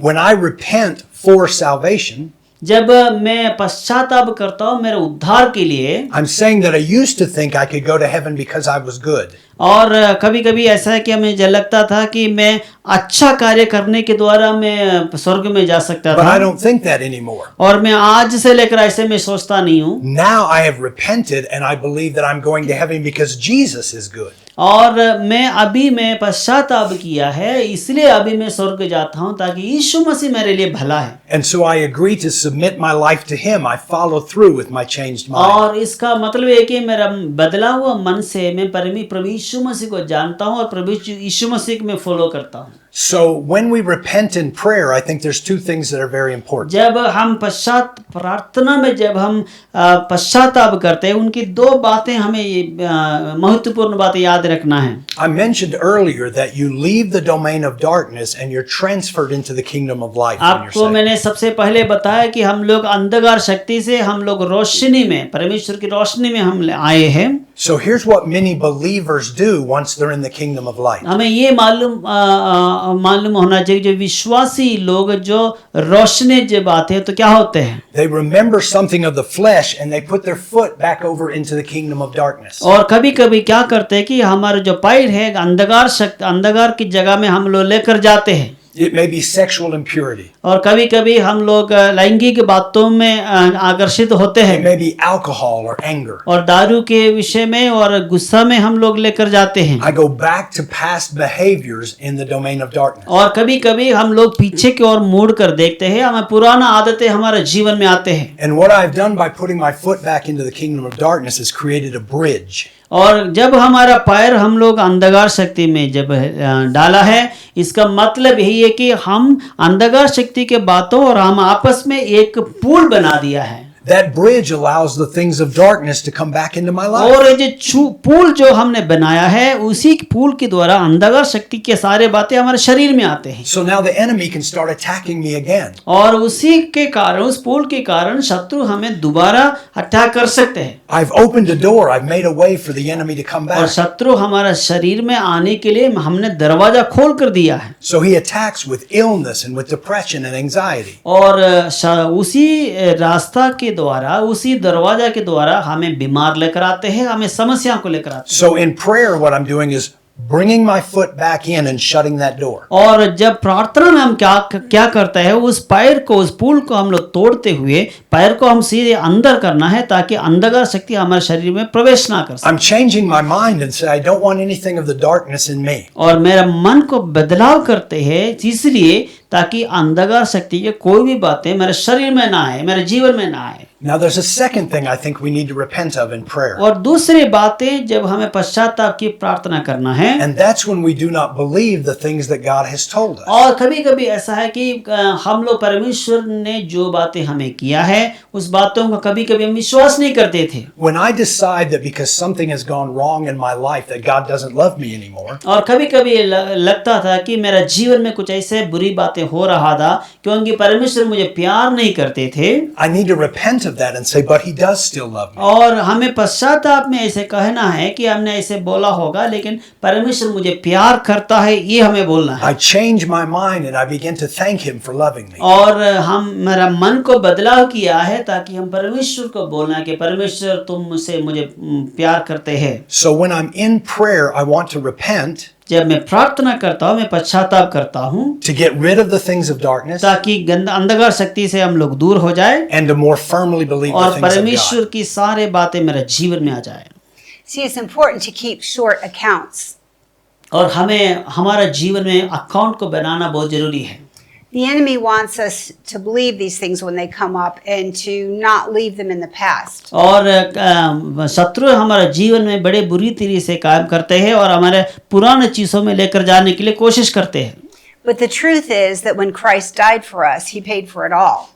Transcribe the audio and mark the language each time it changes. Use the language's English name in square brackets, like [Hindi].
[English] When I repent for salvation, [Hindi] जब मैं पश्चाताप करता हूँ मेरे उद्धार के लिए, [English] I'm saying that I used to think I could go to heaven because I was good. [Hindi] और कभी कभी ऐसा है कि हमें लगता था कि मैं अच्छा कार्य करने के द्वारा मैं स्वर्ग में जा सकता [English] But I [Hindi] था, [English] don't think that anymore. [Hindi] और मैं आज से लेकर ऐसे में सोचता नहीं हूँ। [English] Now I have repented and I believe that I'm going to heaven because Jesus is good. [Hindi] और मैं पश्चाताप किया है इसलिए अभी मैं स्वर्ग जाता हूँ ताकि यीशु मसीह मेरे लिए भला है। [English] And so I agree to submit my life to Him. I follow through with my changed mind. [Hindi] और इसका मतलब है कि मेरा बदला हुआ मन से मैं प्रभु यीशु मसीह को जानता हूँ और प्रभु यीशु मसीह को मैं फॉलो करता हूँ। [English] So when we repent in prayer, I think there's two things that are very important. [Hindi] जब हम प्रार्थना में जब हम पश्चाताप करते हैं, उनकी दो बातें हमें महत्वपूर्ण बातें याद रखना है। [English] I mentioned earlier that you leave the domain of darkness and you're transferred into the kingdom of light when you're [Hindi] आपको [English] saved. [Hindi] मैंने सबसे पहले बताया कि हम लोग अंधकार शक्ति से हम लोग रोशनी में, परमेश्वर की रोशनी में हम आए हैं। [English] So here's what many believers do once they're in the kingdom of light. [Hindi] हमें ये मालूम होना चाहिए, जो विश्वासी लोग जो रोशनी जब आते हैं तो क्या होते हैं, [English] They remember something of the flesh and they put their foot back over into the kingdom of darkness. [Hindi] और कभी कभी क्या करते हैं कि हमारे जो पैर है अंधकार की जगह में हम लोग लेकर जाते हैं। [English] It may be sexual impurity. [Hindi] और कभी कभी हम लोग लैंगिक बातों में आकर्षित होते [English] It [Hindi] हैं, [English] may be alcohol or anger. [Hindi] और दारू के विषय में और गुस्सा में हम लोग लेकर जाते हैं। [English] I go back to past behaviors in the domain of darkness. [Hindi] और कभी कभी हम लोग पीछे की ओर मुड़ कर देखते हैं, हमें पुराना आदतें हमारे जीवन में आते हैं। [English] And what I've done by putting my foot back into the kingdom of darkness is created a bridge. [Hindi] और जब हमारा पैर हम लोग अंधकार शक्ति में जब डाला है, इसका मतलब यही है कि हम अंधकार शक्ति के बातों और हम आपस में एक पुल बना दिया है। [English] That bridge allows the things of darkness to come back into my life. [Hindi] और ये जो पुल जो हमने बनाया है, उसी पुल के द्वारा अंधकार शक्ति के सारे बातें हमारे शरीर में आते हैं। [English] So now the enemy can start attacking me again. [Hindi] और उसी के कारण, उस पुल के कारण शत्रु हमें दोबारा अटैक कर सकते हैं। [English] I've opened a door. I've made a way for the enemy to come [Hindi] और [English] back. [Hindi] शत्रु हमारा शरीर में आने के लिए हमने दरवाजा खोल कर दिया है। [English] So he attacks with illness and with depression and anxiety. [Hindi] और उसी रास्ता के द्वारा, उसी दरवाजा के द्वारा हमें बीमार लेकर आते हैं, हमें समस्या को लेकर आते हैं। [English] So in prayer, what I'm doing is bringing my foot back in and shutting that door. [Hindi] और जब प्रार्थना में हम क्या करते हैं, उस पैर को, उस पुल को हम लोग तोड़ते हुए पैर को हम सीधे अंदर करना है, ताकि अंधकार शक्ति हमारे शरीर में प्रवेश ना कर सके। [English] I'm changing my mind and say I don't want anything of the darkness in me. [Hindi] और मेरा मन को बदलाव करते हैं इसलिए ताकि अंधकार शक्ति के कोई भी बातें मेरे शरीर में ना आए, मेरे जीवन में ना आए। [English] Now there's a second thing I think we need to repent of in prayer. [Hindi] और दूसरी बातें जब हमें पश्चाताप की प्रार्थना करना है, [English] And that's when we do not believe the things that God has told us. [Hindi] और कभी कभी ऐसा है कि हम लोग परमेश्वर ने जो बातें हमें किया है, उस बातों का कभी कभी हम विश्वास नहीं करते थे। [English] When I decide that because something has gone wrong in my life that God doesn't love me anymore, [Hindi] और कभी कभी लगता था कि मेरा जीवन में कुछ ऐसे बुरी बातें हो रहा था क्योंकि परमेश्वर मुझे प्यार नहीं करते थे। [English] I need to repent of that and say, but He does still love me. [Hindi] और हमें पश्चाताप में ऐसे कहना है कि हमने ऐसे बोला होगा, लेकिन परमेश्वर मुझे प्यार करता है, ये हमें बोलना है। [English] I change my mind and I begin to thank Him for loving me. [Hindi] और हम मेरा मन को बदलाव किया है ताकि हम परमेश्वर को बोलना कि परमेश्वर तुम मुझे प्यार करते हैं। [English] So when I'm in prayer, I want to repent [Hindi] जब मैं प्रार्थना करता हूँ, मैं पश्चाताप करता हूँ [English] to get rid of the things of darkness [Hindi] ताकि अंधकार शक्ति से हम लोग दूर हो जाए [English] and to more firmly believe the [Hindi] और [English] things of [Hindi] परमेश्वर [English] God. [Hindi] की सारे बातें मेरे जीवन में आ जाए। [English] See, it's important to keep short accounts. [Hindi] और हमें हमारा जीवन में अकाउंट को बनाना बहुत जरूरी है। [English] The enemy wants us to believe these things when they come up and to not leave them in the past. [Hindi] और शत्रु हमारे जीवन में बड़े बुरी तरह से काम करते हैं और हमारे पुराने चीजों में लेकर जाने के लिए कोशिश करते हैं। [English] But the truth is that when Christ died for us, He paid for it all.